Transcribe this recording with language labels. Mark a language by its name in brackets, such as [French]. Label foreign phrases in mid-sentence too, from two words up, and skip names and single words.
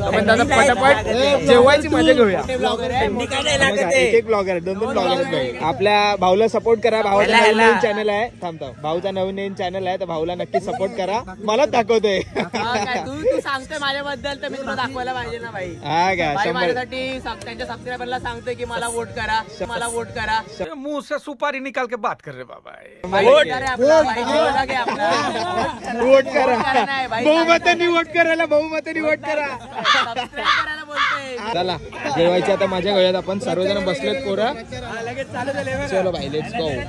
[Marathi] पण दादा पटापट जेवायची मजा घेऊया. एक ब्लॉगर आहे 2-2 ब्लॉगर आहेत भाई. आपल्या भाऊला सपोर्ट करा. भाऊचा नवीन चॅनल आहे थांबतो. भाऊचा नवीन चॅनल आहे तर भाऊला नक्की सपोर्ट करा. मला दाखवतोय तू सांगतोय माझ्याबद्दल तर मी तुला दाखवायला पाहिजे ना भाई. हा काय भाई माझ्यासाठी त्यांच्या सबस्क्रायबरला सांगतोय की मला वोट करा मला वोट करा. [Hindi] मुंह से सुपारी निकाल के बात कर रहे बाबा. [Marathi] वोट करा बहुमतानी वोट करायला बहुमतानी वोट करा. चला जेवायची आता माझ्या गळ्यात आपण सर्वजण बसलेत पोरा. [Hindi] चलो भाई [English] let's go.